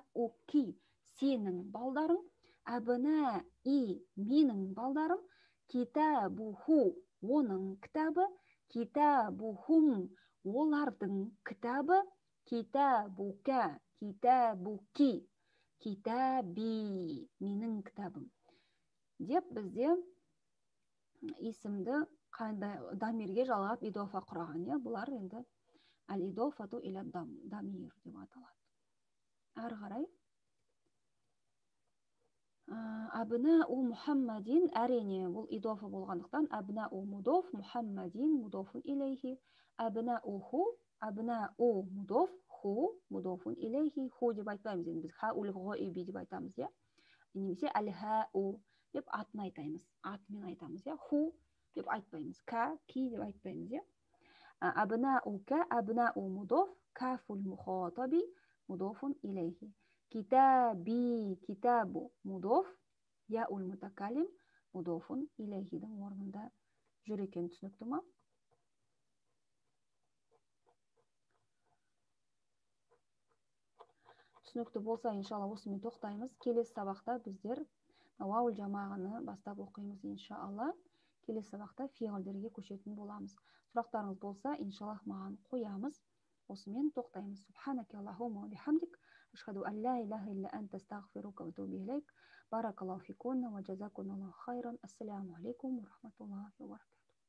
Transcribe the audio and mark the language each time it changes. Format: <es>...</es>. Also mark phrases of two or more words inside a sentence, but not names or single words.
<kk>уки, сенің балдарың, абна и, менің балдарым, китабуху, оның кітабы, китабухум, олардың кітабы,</kk> <ar>كتابك، كتابكِ، كتابي,</ar> <kk>менің кітабым деп бізде есімді дамирге жалғап идофа құраған, иә, бұлар енді</kk> <ar>الإضافة إلى الضمير</ar> <kk>деп аталады. Әрі қарай</kk> <ar>أبناء محمد,</ar> <kk>әрине бұл идофа болғандықтан</kk> <ar>أبناء مضاف, محمد مضاف إليه, أبناء مضاف, هو مضاف إليه,</ar> <kk>ху деп айтпаймыз, енді біз</kk> <ar>هاء الغائب</ar> <kk>деп айтамыз, иә, немесе әл-хау деп атын айтаймыз, атымен айтамыз, иә, ху деп айтпаймыз, ки деп айтпаймыз, иә.</kk> <ar>أبناؤك، أبناء مضاف، كاف المخاطب مضاف إليه، كتابي، كتاب مضاف، ياء المتكلم مضاف إليه</ar> <kk>орнында жүр екен, түсінікті ма? Түсінікті болса, иншалла осымен тоқтаймыз. Келесі сабақта біздер</kk> <ar>واو الجماعة</ar> <kk>бастап оқимыз, иншалла. Келесі сабақта фиғылдерге көшетін боламыз. Сұрақтарыңыз болса, иншаллах маған қоямыз. Осымен тоқтаймыз.</kk> <ar>سبحانك اللهم وبحمدك، أشهد أن لا إله إلا أنت أستغفرك وأتوب إليك. بارك الله فيكن وجزاكم الله خيرا. السلام عليكم ورحمة الله وبركاته.</ar>